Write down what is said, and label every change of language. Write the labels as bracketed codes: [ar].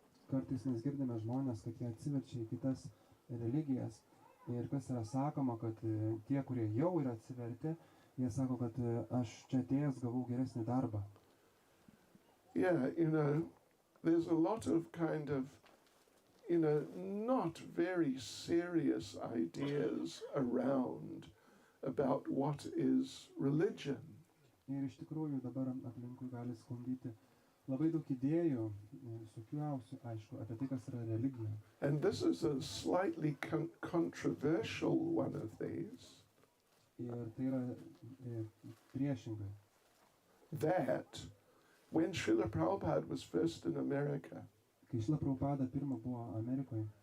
[lt] Kartais mes girdime žmonės, kad jie atsiverčia į kitas religijas ir kas yra sakoma, kad tie, kurie jau yra atsivertę, jie sako, kad aš čia atėjęs gavau geresnį darbą. [en] Yeah, there's a lot of kind of, not very serious ideas around about what is religion. [lt] Ir iš tikrųjų dabar aplinkui gali sklandyti labai daug idėjų, visokiausių, aišku, apie tai, kas yra religija. [en] And this is a slightly controversial one of these. [lt] Ir tai yra priešingai. [en] That when Srila Prabhupada was first in America, [lt] Kai Šrila Prabhupada pirmą buvo Amerikoje,